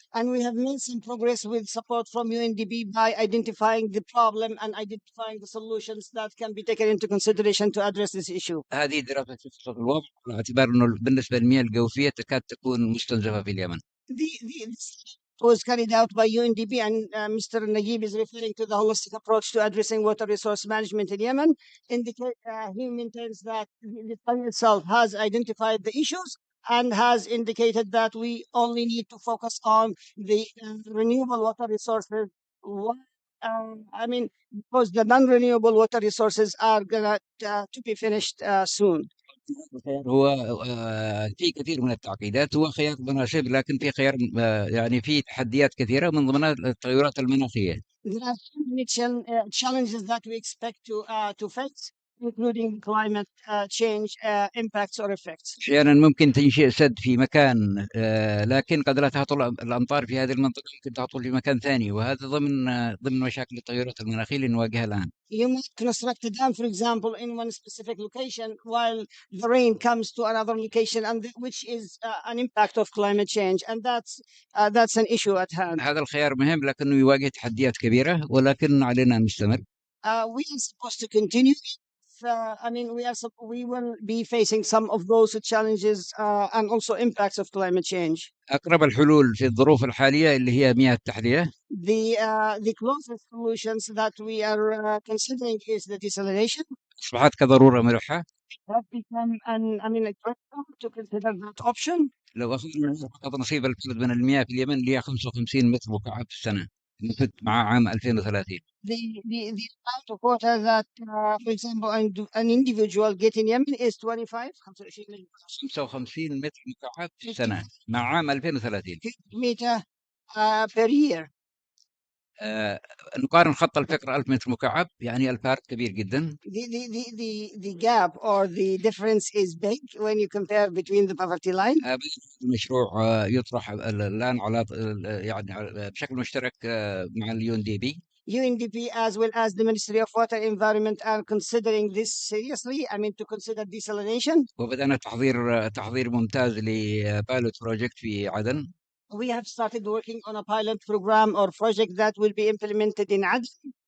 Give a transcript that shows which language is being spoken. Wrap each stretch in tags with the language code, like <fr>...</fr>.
<en>And we have made some progress with support from UNDP by identifying the problem and identifying the solutions that can be taken into consideration to address this issue.</en> <ar>هذه دراسة تخصص الوضع على اعتبار انه بالنسبة للمياه الجوفية تكاد تكون مستنزفة في اليمن.</ar> <en>This was carried out by UNDP, and Mr. Naguib is referring to the holistic approach to addressing water resource management in Yemen. He maintains that the study itself has identified the issues and has indicated that we only need to focus on the renewable water resources. Because the non-renewable water resources are going to be finished soon.</en> <ar>هو في كثير من التعقيدات، هو خيار مناسب، لكن في خيار يعني في تحديات كثيرة من ضمنها التغيرات المناخية.</ar> <en>There are many challenges that we expect to face. including climate change impacts or effects.</en> <ar>أحيانا ممكن تنشئ سد في مكان لكن قد لا تهطل الأمطار في هذه المنطقة، ممكن تهطل في مكان ثاني، وهذا ضمن مشاكل التغيرات المناخية اللي نواجهها الآن.</ar> <en>You might construct a dam, for example, in one specific location, while the rain comes to another location, and which is an impact of climate change, and that's an issue at hand.</en> <ar>هذا الخيار مهم لكنه يواجه تحديات كبيرة، ولكن علينا أن نستمر.</ar> <en>We are supposed to continue. I mean, we will be facing some of those challenges and also impacts of climate change.</en> <ar>أقرب الحلول في الظروف الحالية اللي هي مياه التحلية.</ar> <en>The closest solutions that we are considering is the desalination.</en> <ar>أصبحت كضرورة ملحة.</ar> <en>That become a critical to consider that option.</en> <ar>لو أخذنا فقط نصيب البلد من المياه في اليمن اللي هي 55 متر مكعب في السنة مع عام 2030.</ar> <en>The amount of water that, for example, an individual get in Yemen is 25</en> <ar>55 متر مكعب في السنة مع عام 2030</ar> <en>meter per year.</en> <ar>نقارن خط الفقر 1000 متر مكعب، يعني الفارق كبير جدا.</ar> <en>The gap or the difference is big when you compare between the poverty line.</en> <ar>المشروع يطرح الآن على يعني بشكل مشترك مع UNDP.</ar> <en>UNDP as well as the Ministry of Water Environment are considering this seriously. I mean, to consider desalination.</en> <ar>وبدأنا تحضير ممتاز لبايلوت بروجكت في عدن.</ar> <en>We have started working on a pilot program or project that will be implemented in Aden.</en>